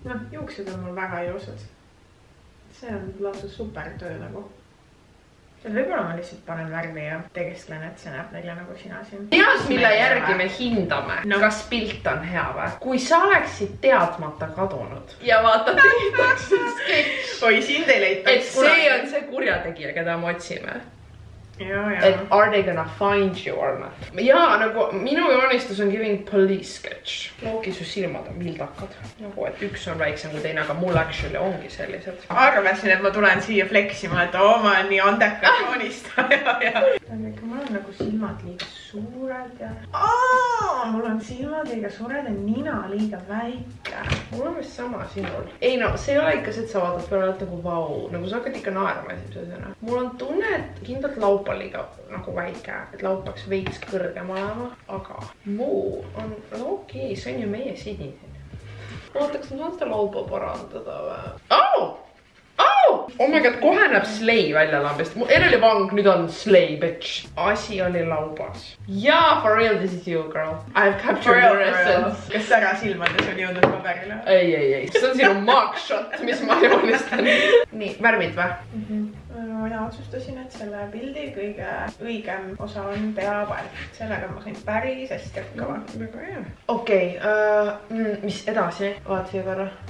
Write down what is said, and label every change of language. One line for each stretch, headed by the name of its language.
Estonian: No, juuksed on mul väga ilusad. See on lausa super töö nagu. Võib-olla ma lihtsalt panen värvi ja tegesklen, et see näeb välja nagu sina siin. Tead, mille järgi me hindame, kas pilt on hea või? Kui sa oleksid teadmata kadunud ja vaata tehtakse sketš. Oi, sind ei leitaks. Et see on see kurjategija, keda me otsime. Ja.
English: Et are they gonna find you or not?
Estonian: Jaa, nagu minu joonistus on
English: giving police sketch.
Estonian: Loogi su silmad on vildakad. Nagu, et üks on väiksem kui teine, aga mul actually ongi sellised. Arvasin, et ma tulen siia fleksima, et ma olen nii andekas joonistaja. Mul on nagu silmad liiga suured ja... Mul on silmad liiga suured ja nina liiga väike. Mul on vist sama sinul. Ei no, see ei ole ikka see, et sa vaatad peale nagu vau. Nagu sa hakkad ikka naerma esimesena. Mul on tunne, et kindlalt laupa liiga nagu väike, et laup peaks veits kõrgem olema, aga muu on okei, see on ju meie Sydney. Vaataks, ma saan seda laupa parandada või?
English: Oh my god,
Estonian: kohe näeb slay välja lambist. Mu Ereli Vang nüüd on
English: slay, bitch.
Estonian: Asi oli laubas.
English: Jaa, for real, this is you, girl. I've captured your essence.
Estonian: Kas sära silmades on jõudnud paberile? Ei. See on sinu mugshot, mis ma joonistan. Nii, värvid või? Mina otsustasin, et selle pildi kõige õigem osa on peapael. Sellega ma sain päris hästi hakkama. Väga hea. Okei, mis edasi? Vaat siia korra.